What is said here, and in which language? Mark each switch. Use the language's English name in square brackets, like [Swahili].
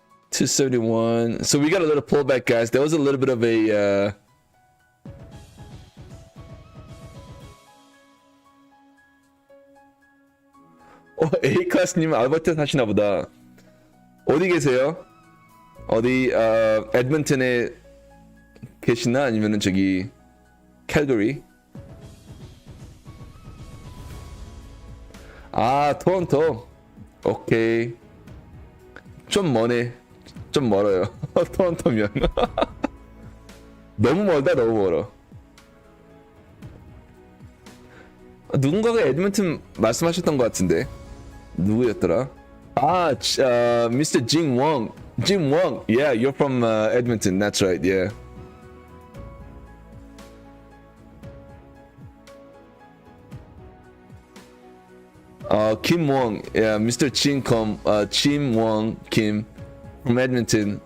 [English] $271. So we got a little pullback, guys. There was a little bit of a [Korean] A클래스님 알버트 사시나 보다. 어디 계세요? 어디 에드먼튼에 계시나? 아니면은 저기 캘거리? 아, 토론토. 오케이. 좀 머네. 좀 멀어요. 토론토면. 너무 멀다, 너무 멀어. 누군가가 에드먼튼 말씀하셨던 것 같은데. 누구였더라? 아, Mr. Jim Wong. Jim Wong. [English] Yeah, you're from Edmonton. That's right. Yeah. Kim Wong, yeah, Mr. Jim Wong Kim from Edmonton.